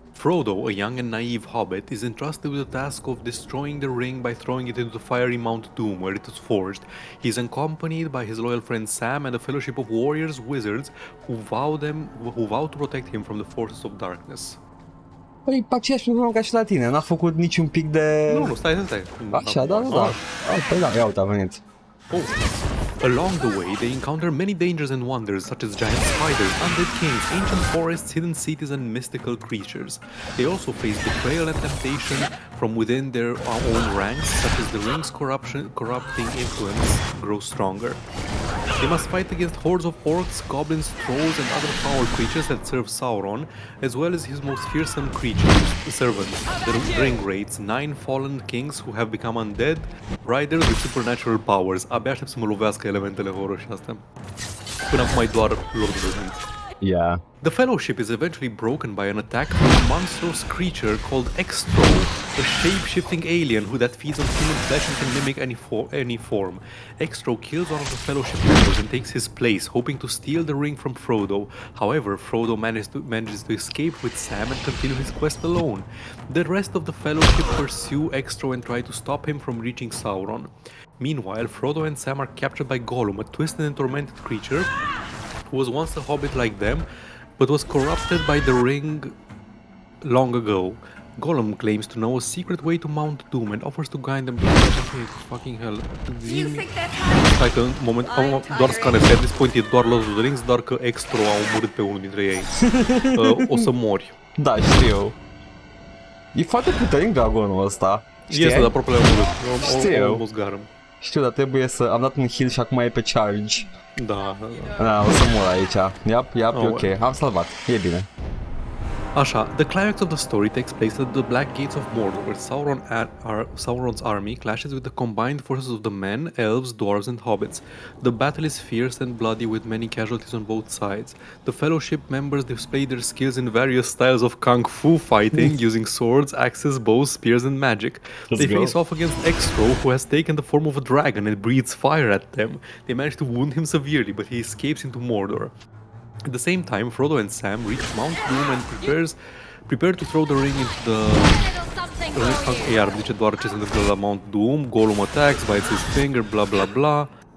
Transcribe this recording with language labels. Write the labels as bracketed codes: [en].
[en] Frodo, a young and naive hobbit, is entrusted with the task of destroying the ring by throwing it into the fiery Mount Doom, where it is forged. He is accompanied by his loyal friend Sam and a fellowship of warriors, wizards, who vow to protect him from the forces of darkness. [ro] Păi, pe aceeași problemă ca și la tine, n-a făcut niciun pic de... Nu, stai. Așa, da. Păi da, ia uite, a venit. [en] Oh. Along the way, they encounter many dangers and wonders, such as giant spiders, undead kings, ancient forests, hidden cities, and mystical creatures. They also face betrayal and temptation from within their own ranks, such as the ring's corrupting influence grows stronger. They must fight against hordes of orcs, goblins, trolls, and other foul creatures that serve Sauron, as well as his most fearsome servants, the ring wraiths, 9 fallen kings who have become undead, riders with supernatural powers. [ro] Abia aștept să mă lovească elementele horror și astea. Până acum e doar Lord of the Rings. [en] Yeah. The Fellowship is eventually broken by an attack from a monstrous creature called Extro, a shape-shifting alien that feeds on human flesh and can mimic any form. Extro kills one of the Fellowship members and takes his place, hoping to steal the ring from Frodo. However, Frodo manages to escape with Sam and continue his quest alone. The rest of the Fellowship pursue Extro and try to stop him from reaching Sauron. Meanwhile, Frodo and Sam are captured by Gollum, a twisted and tormented creature who was once a hobbit like them, but was corrupted by the ring long ago. Gollum claims to know a secret way to Mount Doom and offers to guide them to fucking hell. [ro] Stai că în moment doar scanez, [en] at this point [ro] e doar Lord of the Rings, doar că Extro a omorât pe unul dintre ei. O să mori. Da, știu. E foarte puternic dragonul ăsta. Este, dar aproape l-am omorât. Știu. Știu, dar trebuie să... Am dat un heal și acum e pe charge. Da. Da, o să mor aici. Yep, e ok. Am salvat. E bine. [en] Așa, the climax of the story takes place at the Black Gates of Mordor, where Sauron's army clashes with the combined forces of the men, elves, dwarves, and hobbits. The battle is fierce and bloody, with many casualties on both sides. The Fellowship members display their skills in various styles of kung fu fighting, using swords, axes, bows, spears, and magic. They face off against Extro, who has taken the form of a dragon and breathes fire at them. They manage to wound him severely, but he escapes into Mordor. At the same time, Frodo and Sam reach Mount Doom and prepare to throw the ring into the... [ro] Iar zice doar ce se întâmplă la Mount Doom. [en] Gollum attacks, bites his finger, bla bla bla.